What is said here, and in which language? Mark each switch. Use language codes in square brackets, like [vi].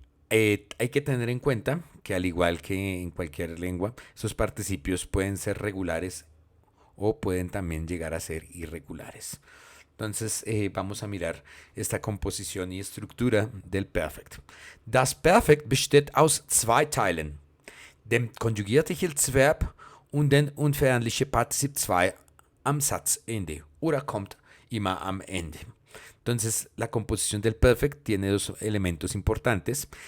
[es] Hay que tener en cuenta que al igual que en cualquier lengua, esos participios pueden ser regulares o pueden también llegar a ser irregulares. Entonces vamos a mirar esta composición y estructura del Perfekt. [de] Das Perfekt besteht aus zwei Teilen, dem Konjugiertes und dem unveränderlichen Partizip 2 am Satzende oder kommt immer am Ende. [es] Entonces, la composición del perfect tiene dos elementos importantes.